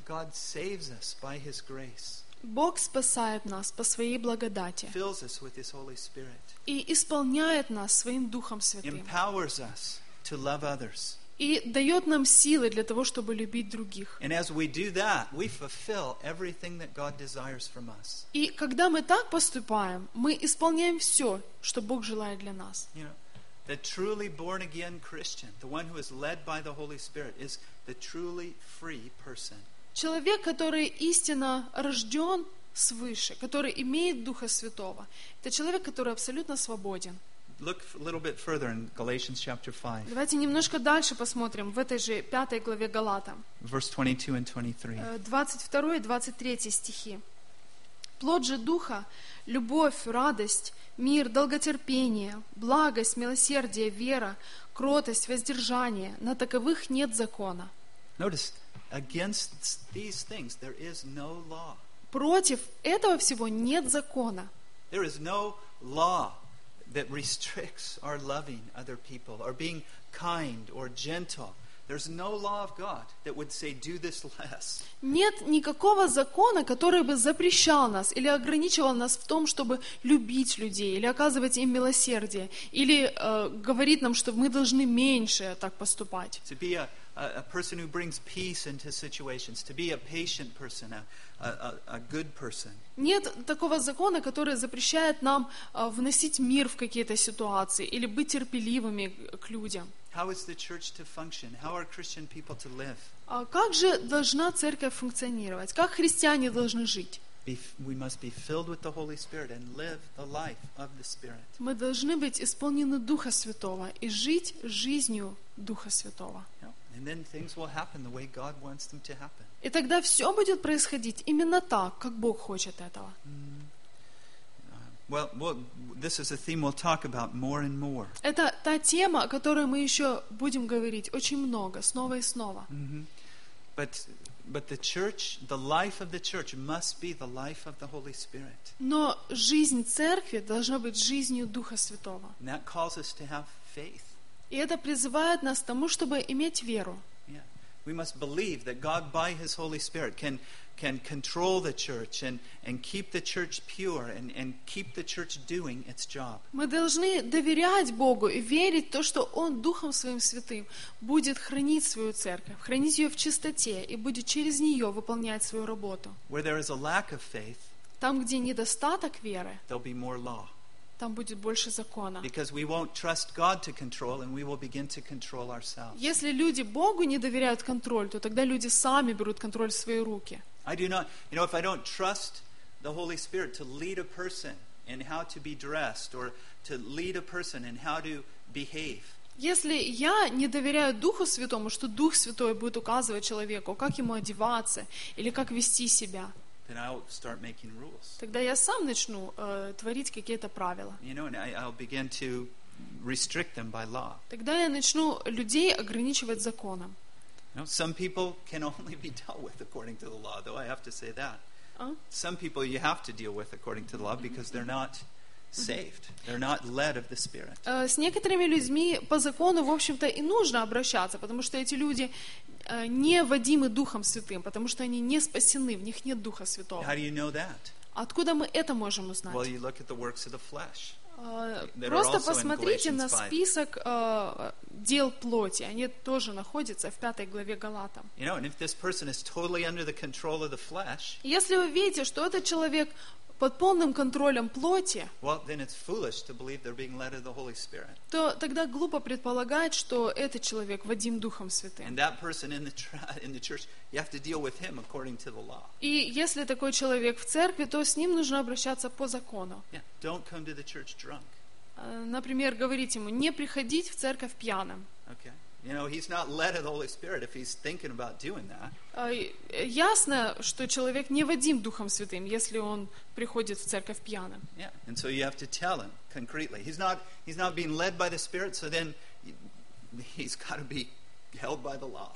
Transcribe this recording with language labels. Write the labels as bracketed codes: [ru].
[en] God saves us by His grace. [ru] Бог спасает нас по Своей благодати. [en] Fills us with His Holy Spirit. [ru] И исполняет нас Своим Духом Святым. [en] Empowers us to love others. [ru] И дает нам силы для того, чтобы любить других. [en] And as we do that, we fulfill everything that God desires from us. [ru] И когда мы так поступаем, мы исполняем все, что Бог желает для нас. [en] You know, the truly born again Christian, the one who is led by the Holy Spirit, is the truly free person. [ru] Человек, который истинно рожден свыше, который имеет Духа Святого, это человек, который абсолютно свободен. [en] Look a little bit further in Galatians chapter 5. [ru] Давайте немножко дальше посмотрим в этой же пятой главе Галатам. [en] Verse 22 and 23. [ru] 22 и 23 стихи. Плод же Духа, любовь, радость, мир, долготерпение, благость, милосердие, вера, кротость, воздержание. На таковых нет закона. [en] Notice, against these things there is no law. [ru] Против этого всего нет закона. [en] There is no law that restricts our loving other people or being kind or gentle. There's no law of God that would say do this less. [ru] Нет никакого закона, который бы запрещал нас или ограничивал нас в том, чтобы любить людей или оказывать им милосердие или говорить нам, что мы должны меньше так поступать. [en] To be a person who brings peace into situations, to be a patient person, a good person. [ru] Нет такого закона, который запрещает нам вносить мир в какие-то ситуации или быть терпеливыми к людям. [en] How is the church to function? How are Christian people to live? [ru] Как же должна церковь функционировать? Как христиане должны жить? [en] We must be filled with the Holy Spirit and live the life of the Spirit. [ru] Мы должны быть исполнены Духа Святого и жить жизнью Духа Святого. [en] And then things will happen the way God wants them to happen. [ru] И тогда все будет происходить именно так, как Бог хочет этого. [en] Well, this is a theme we'll talk about more and more. [ru] Это та тема, о которой мы еще будем говорить очень много, снова и снова. [en] But the church, the life of the church must be the life of the Holy Spirit. [ru] Но жизнь церкви должна быть жизнью Духа Святого. [en] And that calls us to have faith. [ru] И это призывает нас к тому, чтобы иметь веру. Yeah. [en] We must believe that God by His Holy Spirit can control the church and keep the church pure and keep the church doing its job. [ru] Мы должны доверять Богу и верить в то, что Он Духом Своим Святым будет хранить свою церковь, хранить ее в чистоте и будет через нее выполнять свою работу. [en] Where there is a lack of faith, [ru] там, где недостаток веры, [en] there'll be more law. [ru] Там будет больше закона. [en] Because we won't trust God to control and we will begin to control ourselves. [ru] Если люди Богу не доверяют контроль, то тогда люди сами берут контроль в свои руки. [en] I do not, you know, if I don't trust the Holy Spirit to lead a person in how to be dressed or to lead a person in how to behave. [ru] Если я не доверяю Духу Святому, что Дух Святой будет указывать человеку, как ему одеваться или как вести себя. [en] Then I'll start making rules. [ru] Тогда я сам начну творить какие-то правила. [en] You know, and I'll begin to restrict them by law. [ru] Тогда я начну людей ограничивать законом. [en] You know, some people can only be dealt with according to the law, though I have to say that. Some people you have to deal with according to the law because they're not saved. They're not led of the Spirit. [ru] С некоторыми людьми по закону, в общем-то, и нужно обращаться, потому что эти люди не водимы Духом Святым, потому что они не спасены, в них нет Духа Святого. [en] How do you know that? [ru] Откуда мы это можем узнать? [en] Well, you look at the works of the flesh. [ru] Просто посмотрите на список дел плоти. Они тоже находятся в 5 главе Галатам. [en] You know, and if this person is totally under the control of the flesh, [ru] если вы видите, что этот человек под полным контролем плоти, [en] well, then it's foolish to believe they're being led of the Holy Spirit. [ru] То тогда глупо предполагать, что этот человек водим Духом Святым. [en] And that person in the church, you have to deal with him according to the law. [ru] И если такой человек в церкви, то с ним нужно обращаться по закону. [en] Yeah, don't come to the church drunk. [ru] Например, говорить ему не приходить в церковь пьяным. Okay. [en] You know, he's not led of the Holy Spirit if he's thinking about doing that. [ru] Ясно, что человек не водим Духом Святым, если он приходит в церковь пьяным. [en] Yeah, and so you have to tell him concretely. He's not being led by the Spirit, so then he's got to be held by the law.